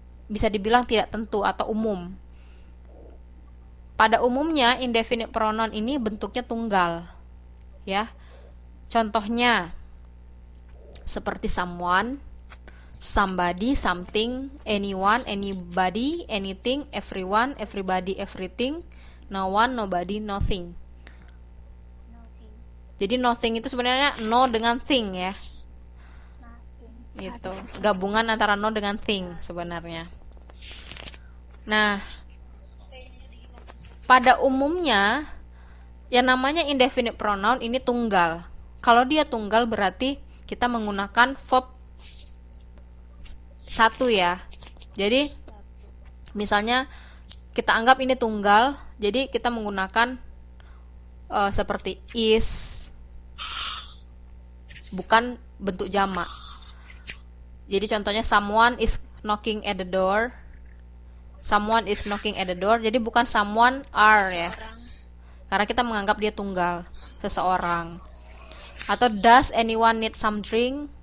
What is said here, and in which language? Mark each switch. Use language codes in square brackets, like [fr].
[id] bisa dibilang tidak tentu atau umum. Pada umumnya indefinite pronoun ini bentuknya tunggal. Ya. Contohnya seperti someone, somebody, something, anyone, anybody, anything, everyone, everybody, everything, no one, nobody, nothing. Jadi nothing itu sebenarnya no dengan thing ya. Itu gabungan antara no dengan thing sebenarnya. Nah, pada umumnya yang namanya indefinite pronoun ini tunggal. Kalau dia tunggal berarti kita menggunakan verb satu ya. Jadi misalnya kita anggap ini tunggal, jadi kita menggunakan seperti is, bukan bentuk jamak. Jadi contohnya [en] someone is knocking at the door. Someone is knocking at the door. [id] Jadi bukan [en] someone are [id] ya. Karena kita menganggap dia tunggal, seseorang. [en] Atau does anyone need some drink?